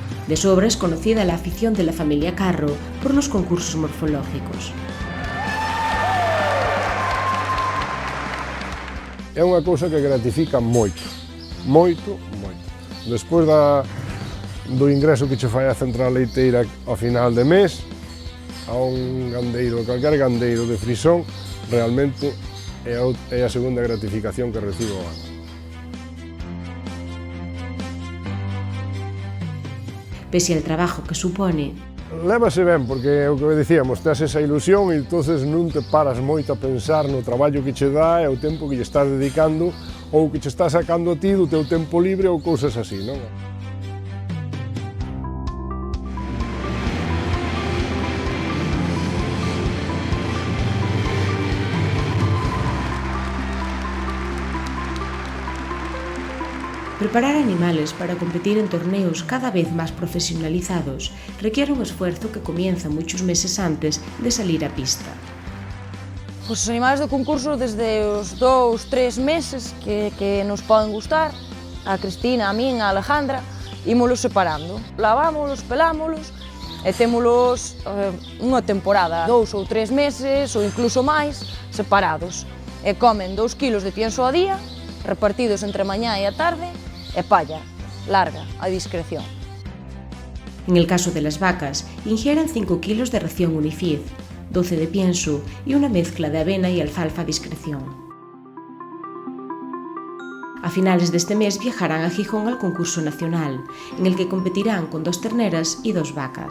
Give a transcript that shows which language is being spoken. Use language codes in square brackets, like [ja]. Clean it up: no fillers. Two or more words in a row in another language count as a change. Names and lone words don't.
[es] De sobra es conocida la afición de la familia Carro por los concursos morfológicos. [gl] É unha cousa que gratifica moito, moito, moito. Despois do ingreso que che fai a central leiteira ao final de mes, a un gandeiro, calquer gandeiro de Frisón, realmente é a segunda gratificación que recibo ao ano. [es] Pese al trabajo que supone, [gl] Lévase ben, porque é o que dicíamos, tes esa ilusión e entonces non te paras moito a pensar no traballo que che dá e o tempo que lle estás dedicando ou que che estás sacando a ti do teu tempo libre ou cousas así, non? [es] preparar animales para competir en torneos cada vez más profesionalizados requiere un esfuerzo que comienza muchos meses antes de salir a pista. [gl] Os animales do concurso, desde os 2-3 meses que nos poden gustar, a Cristina, a min, a Alejandra, ímolos separando. Lavámolos, pelámolos e témolos unha temporada, 2 ou 3 meses ou incluso máis, separados. E comen 2 kilos de pienso ao día, repartidos entre mañá e a tarde, e palla, larga, a discreción. [es] En el caso de las vacas, ingieren 5 kilos de ración Unifeed, 12 de pienso y una mezcla de avena y alfalfa a discreción. A finales de este mes viajarán a Gijón al concurso nacional, en el que competirán con 2 terneras y 2 vacas.